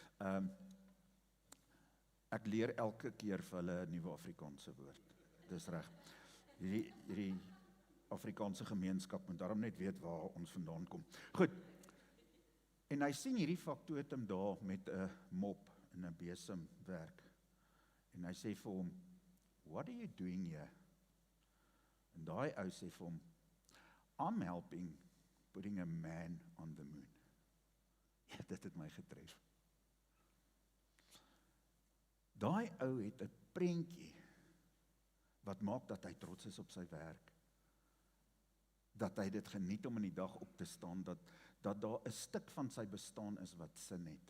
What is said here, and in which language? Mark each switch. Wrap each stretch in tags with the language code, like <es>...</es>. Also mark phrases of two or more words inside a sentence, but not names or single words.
<af>Ek leer elke keer vir hulle 'n nuwe Afrikaanse woord. Dis reg. Hierdie Afrikaanse gemeenskap moet daarom net weet waar ons vandaan kom. Goed. En hy sien hierdie faktotum daar met 'n mop en 'n besem werk. En hy sê vir hom,</af> <en>"What are you doing here?"</en> <af>En daai ou sê vir hom,</af> <en>"I'm helping putting a man on the moon."</en> <af>Ja, dit het my getref. Daai ou het 'n prentjie wat maak dat hy trots is op sy werk. Dat hy dit geniet om in die dag op te staan, dat daar 'n stuk van sy bestaan is wat sin het.</af>